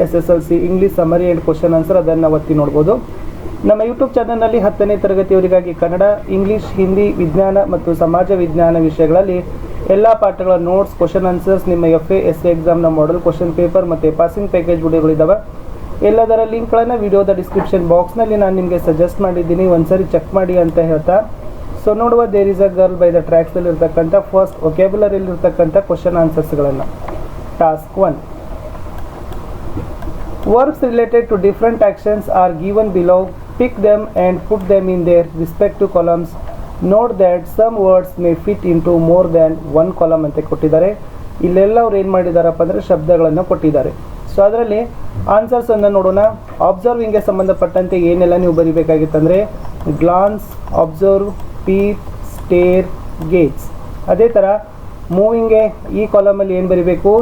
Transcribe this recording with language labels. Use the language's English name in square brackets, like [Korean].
[Kannada] SSLC English summary and question answer, ಅದನ್ನು ಒತ್ತಿ ನೋಡ್ಬೋದು. ನಮ್ಮ ಯೂಟ್ಯೂಬ್ ಚಾನಲ್ನಲ್ಲಿ 10ನೇ ತರಗತಿಯವರಿಗಾಗಿ ಕನ್ನಡ, ಇಂಗ್ಲೀಷ್, ಹಿಂದಿ, ವಿಜ್ಞಾನ ಮತ್ತು ಸಮಾಜ ವಿಜ್ಞಾನ ವಿಷಯಗಳಲ್ಲಿ ಎಲ್ಲ ಪಾಠಗಳ ನೋಟ್ಸ್, ಕ್ವಶನ್ ಆನ್ಸರ್ಸ್, ನಿಮ್ಮ FA SA ಎಕ್ಸಾಮ್ನ model question paper ಮತ್ತು ಪಾಸಿಂಗ್ ಪ್ಯಾಕೇಜ್ ವಿಡಿಯೋಗಳಿದ್ದಾವೆ. ಎಲ್ಲದರ ಲಿಂಕ್ಗಳನ್ನು ವಿಡಿಯೋದ ಡಿಸ್ಕ್ರಿಪ್ಷನ್ ಬಾಕ್ಸ್ನಲ್ಲಿ ನಾನು ನಿಮಗೆ ಸಜೆಸ್ಟ್ ಮಾಡಿದ್ದೀನಿ, ಒಂದ್ಸರಿ ಚೆಕ್ ಮಾಡಿ ಅಂತ ಹೇಳ್ತಾ. ಸೊ ನೋಡುವ, there is a girl by the ಟ್ರ್ಯಾಕ್ಸ್ದಲ್ಲಿರ್ತಕ್ಕಂಥ first ಒಕ್ಯಾಬುಲರಿಲಿರ್ತಕ್ಕಂಥ question ಆನ್ಸರ್ಸ್ಗಳನ್ನು. [English] Task 1. Verbs related to different actions are given below. Pick them and put them in their respective columns. Note that some words may fit into more than one column [Kannada] ಅಂತ ಕೊಟ್ಟಿದ್ದಾರೆ. ಇಲ್ಲೆಲ್ಲ ಅವ್ರು ಏನು ಮಾಡಿದಾರಪ್ಪ ಅಂದರೆ ಶಬ್ದಗಳನ್ನು ಕೊಟ್ಟಿದ್ದಾರೆ. So ಅದರಲ್ಲಿ ಆನ್ಸರ್ಸನ್ನು ನೋಡೋಣ. ಅಬ್ಸರ್ವಿಂಗ್ಗೆ ಸಂಬಂಧಪಟ್ಟಂತೆ ಏನೆಲ್ಲ ನೀವು ಬರೀಬೇಕಾಗಿತ್ತಂದರೆ ಗ್ಲಾನ್ಸ್, ಅಬ್ಸರ್ವ್, ಪೀಪ್, ಸ್ಟೇರ್, ಗೇಜ್. ಅದೇ ಥರ ಮೂವಿಂಗ್ಗೆ ಈ ಕಾಲಮಲ್ಲಿ ಏನು ಬರೀಬೇಕು?